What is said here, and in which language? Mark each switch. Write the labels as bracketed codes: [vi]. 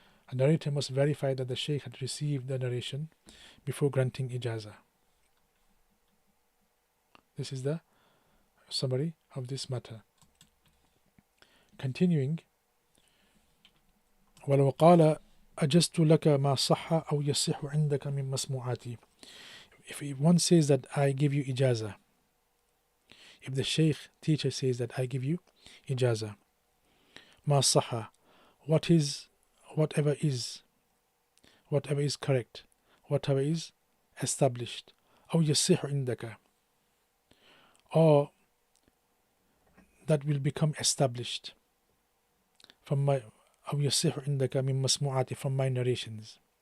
[en] A narrator must verify that the Shaykh had received the narration before granting ijaza. This is the summary of this matter. [ar] Continuing, ولو قال أجزت لك ما صح أو يصح عندك من مسموعاتي. [en] If one says that I give you ijaza, if the Shaykh teacher says that I give you ijaza, [ar] ما صح, [en] whatever is correct, whatever is established, [ar] أو يصح عندك, [en] or that will become established from my [ar] أو يصح عندك من مسموعاتي, [en] from my narrations.